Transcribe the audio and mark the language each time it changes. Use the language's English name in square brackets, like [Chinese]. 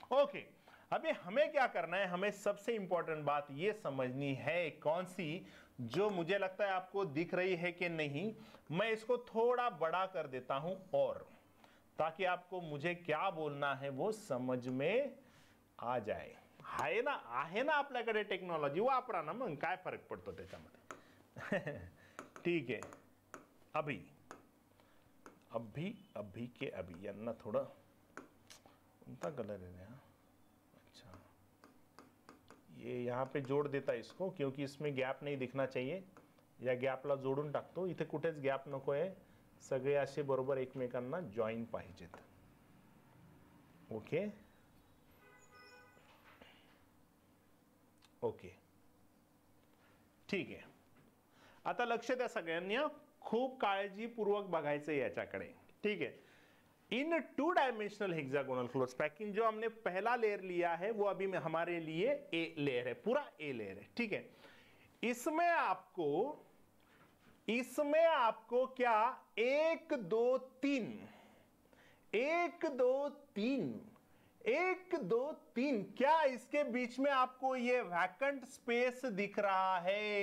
[Hindi] Okay, अभी हमें क्या करना है, हमें सबसे इंपॉर्टेंट बात ये समझनी है, कौन सी, जो मुझे लगता है आपको दिख रही है कि नहीं। मैं इसको थोड़ा बड़ा कर देता हूं, और ताकि आपको मुझे क्या बोलना है वो समझ में आ जाए। [Marathi] आहे ना आपल्याकडे टेक्नॉलॉजी, वापरा ना, मग काय फरक पडतो त्याच्यामध्ये। [Hindi] ठीक है, अभी यांना थोड़ा उनका कलर है ना। अच्छा, ये यहाँ पे जोड़ देता है इसको, क्योंकि इसमें गॅप नहीं दिखना चाहिए। [Marathi] या गॅपला जोडून टाकतो, इथे कुठेच गॅप नको आहे, सगळे असे बरोबर एकमेकांना जॉईन पाहिजेत। ओके, ओके, ठीक आहे. आता लक्ष द्या सगळ्यांनी, खूप काळजीपूर्वक बघायचं याच्याकडे. [Hindi] ठीक है. इन 2 डायमेंशनल हेक्सागोनल क्लोज पैकिंग जो हमने पहला लेयर लिया है वो अभी में हमारे लिए ए लेयर है, पूरा ए लेयर है. ठीक है. इसमें आपको क्या 1 2 3 1 2 3 1 2 3 क्या इसके बीच में आपको ये वैकेंट स्पेस दिख रहा है?